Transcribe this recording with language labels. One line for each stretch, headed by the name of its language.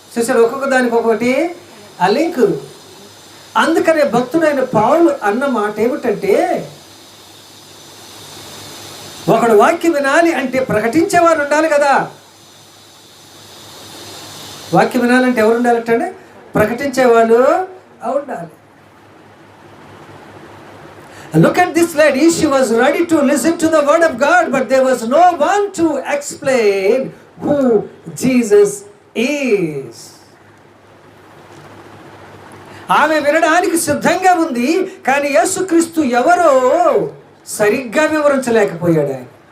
Telugu: చూసారు, ఒక్కొక్క దానికి ఒక్కొక్కటి ఆ లింకు. అందుకనే భక్తుడైన పౌలు అన్న మాట ఏమిటంటే, ఒకడు వాక్యం వినాలి అంటే ప్రకటించేవారు ఉండాలి కదా. వాక్యం వినాలంటే ఎవరు ఉండాలంటే ప్రకటించేవాళ్ళు ఉండాలి.
English: Look at this lady. She was ready to listen to the word of God, but there was no one to explain who Jesus is.
Telugu: ఆమె వినడానికి సిద్ధంగా ఉంది, కానీ యేసుక్రీస్తు ఎవరో సరిగ్గా వివరించలేకపోయాడు ఆయన.